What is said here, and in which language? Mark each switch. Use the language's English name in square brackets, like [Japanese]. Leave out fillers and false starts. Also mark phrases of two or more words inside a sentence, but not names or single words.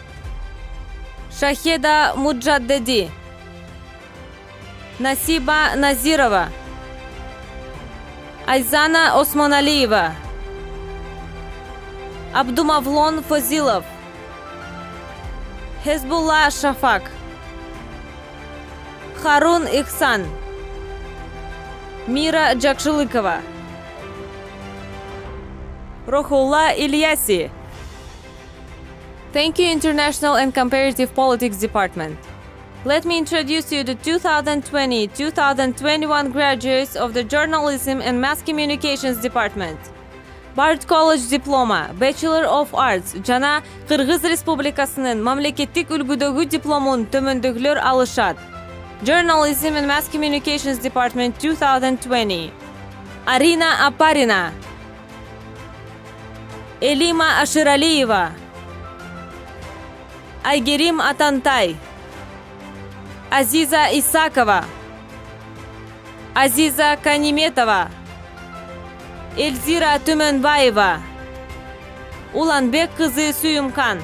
[Kyrgyz] Шахеда Муджаддеди, Насиба Назирова, Айзана Осмоналиева, Абдумавлон Фазилов, Хезбулла Шафак, Харун Ихсан, Мира Джакшилыкова, Рохулла Ильяси. [English] Thank you, International and Comparative Politics Department. Let me introduce you the 2020-2021 graduates of the Journalism and Mass Communications Department. Bard College Diploma, Bachelor of Arts, [Kyrgyz] жана Кыргыз Республикасынын мамлекеттик үлгүдөгү дипломун төмөндөгүлөр алышат. [English] Journalism and Mass Communications Department 2020. [Kyrgyz] Арина Апарина, Элима Аширалиева, Айгерим Атантай, Азиза Исакова, Азиза Каниметова, Эльзира Түмөнбаева, Уланбек кызы Сүйүмкан.